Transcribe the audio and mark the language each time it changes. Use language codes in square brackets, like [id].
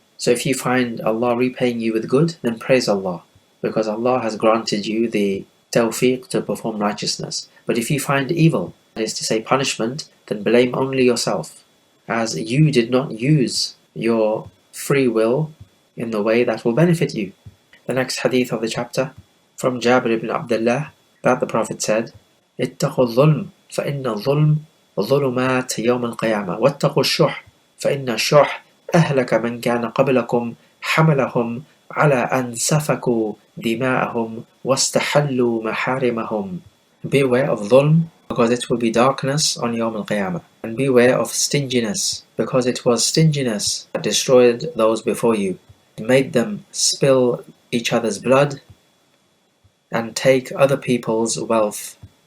[en] So if you find Allah repaying you with good, then praise Allah, because Allah has granted you the tawfiq to perform righteousness. But if you find evil, that is to say punishment, then blame only yourself, as you did not use your free will in the way that will benefit you. The next hadith of the chapter, from Jabir ibn Abdullah, that the Prophet said, [ar] اتقوا الظلم فإن الظلم ظلمات يوم القيامة واتقوا الشح فإن الشح أهلك من كان قبلكم حملهم على أن سفكوا دماءهم واستحلوا محارمهم. [en] Beware of dhulm, because it will be darkness on Yawm al-Qiyamah. And beware of stinginess, because it was stinginess that destroyed those before you. It made them spill each other's blood and take other people's wealth.